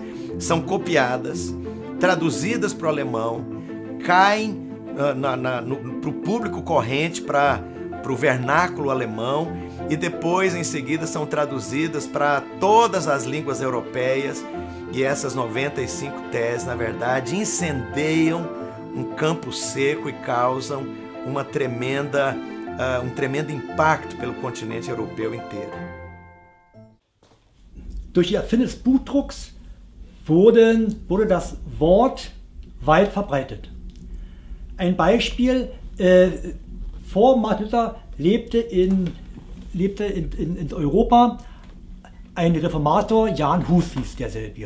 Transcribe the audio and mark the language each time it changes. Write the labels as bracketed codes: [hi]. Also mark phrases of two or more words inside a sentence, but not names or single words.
[pt] são copiadas, traduzidas para o alemão, caem para o público corrente, para o vernáculo alemão, e depois, em seguida, são traduzidas para todas as línguas europeias, e essas 95 teses, na verdade, incendeiam um campo seco e causam um tremendo impacto pelo continente europeu inteiro. [de] Durch die Erfindung des Buchdrucks wurde das Wort weit verbreitet. Ein Beispiel, vor Martin Luther lebte in Europa ein Reformator, Jan Hus hieß derselbe.